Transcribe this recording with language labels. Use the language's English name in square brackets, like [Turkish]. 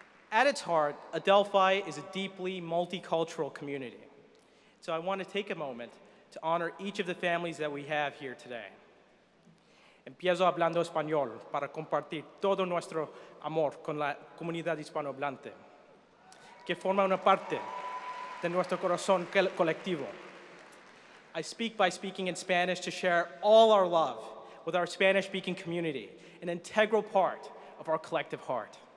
[English] At its heart, Adelphi is a deeply multicultural community. So I want to take a moment to honor each of the families that we have here today. [Spanish] Empiezo hablando español para compartir todo nuestro amor con la comunidad hispanohablante, que forma una parte de nuestro corazón colectivo. [English] I speak by speaking in Spanish to share all our love with our Spanish-speaking community, an integral part of our collective heart.